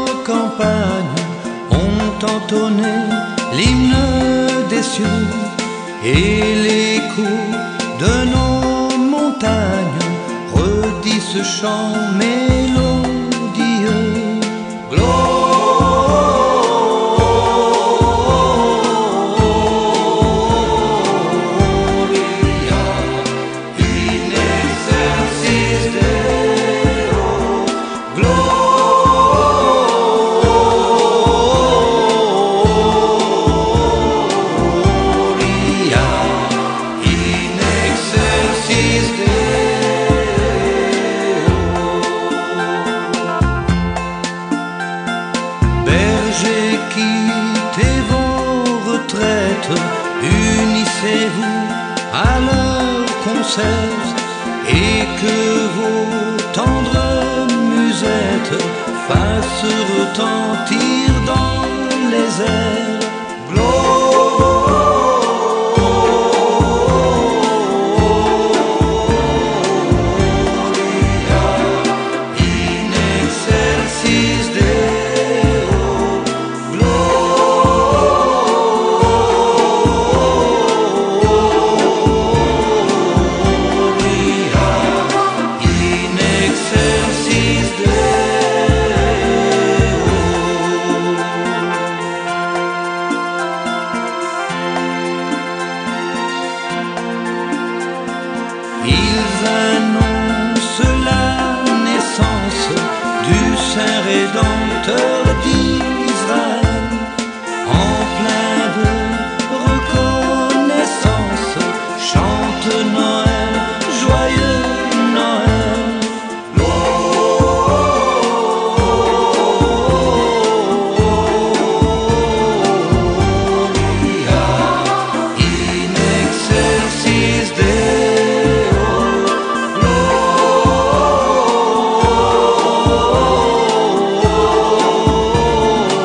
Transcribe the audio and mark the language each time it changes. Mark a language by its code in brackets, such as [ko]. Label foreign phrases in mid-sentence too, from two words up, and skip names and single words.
[fr] campagnes ont entonné l'hymne des cieux, et l'écho de nos montagnes redit ce chant mélodieux. [la] Gloria in excelsis Deo. Gloria in excelsis Deo. [fr] Bergers, quittez vos retraites, unissez-vous à leur concert, et que vos tendres musettes fassent retentir dans les airs. [la] Gloria in excelsis Deo. Gloria in excelsis Deo. [fr] Ils annoncent la naissance du Saint Rédempteur d'Israël, en plein de reconnaissance, chante Noël, joyeux Noël. [la] Gloria in excelsis Deo. Gloria